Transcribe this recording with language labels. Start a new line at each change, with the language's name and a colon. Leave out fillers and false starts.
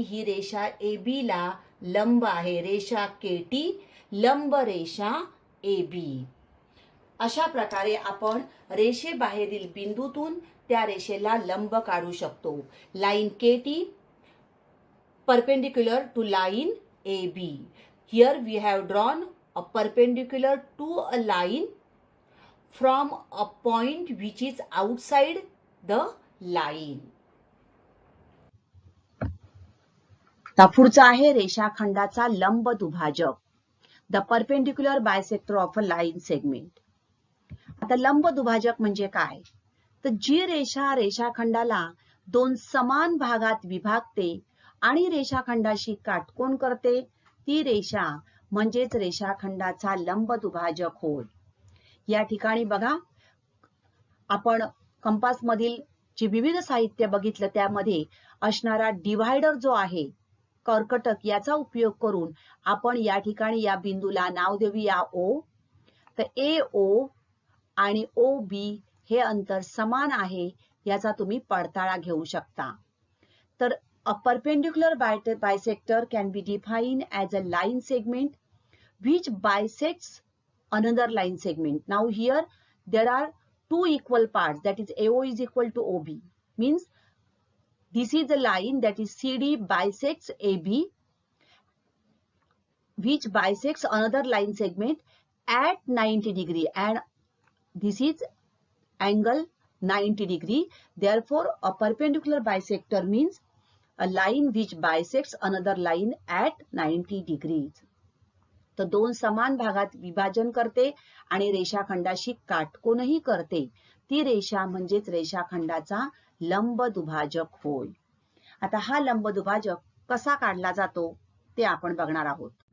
Marathi: ही रेषा AB ला लंब आहे. रेषा KT लंब रेषा AB. अशा प्रकारे आपण रेषेबाहेरील बिंदूतून त्या रेषेला लंब काढू शकतो.
English: Line KT perpendicular to line AB. Here we have drawn a perpendicular to a line from a point which is outside the line.
Marathi: आता पुढचा आहे रेषाखंडाचा लंब दुभाजक,
English: The perpendicular bisector of a line segment.
Marathi: आता लंब दुभाजक म्हणजे काय, तर जी रेषा रेषाखंडाला दोन समान भागात विभागते आणि रेषाखंडाशी काटकोन करते ती रेषा म्हणजेच रेषाखंडाचा लंब दुभाजक होय. या ठिकाणी बघा, आपण कंपास मधील जे विविध साहित्य बघितलं त्यामध्ये असणारा डिव्हायडर जो आहे कर्कटक, याचा उपयोग करून आपण या ठिकाणी या बिंदूला नाव देऊया O. तर AO आणि OB हे अंतर समान आहे याचा तुम्ही पडताळा घेऊ शकता.
English: तर a perpendicular bisector can be defined as a line segment which bisects another line segment. Now here there are two equal parts, that is AO is equal to OB, means this is a line that is CD bisects AB which bisects another line segment at 90 degree, and this is angle 90 degree. Therefore a perpendicular bisector means a line which bisects another line at 90 degrees.
Marathi: तर दोन समान भागात विभाजन करते आणि रेषाखंडाशी काटकोनही करते ती रेषा म्हणजेच रेषाखंडाचा लंब दुभाजक होय. आता हा लंब दुभाजक कसा काढला जातो ते आपण बघणार आहोत.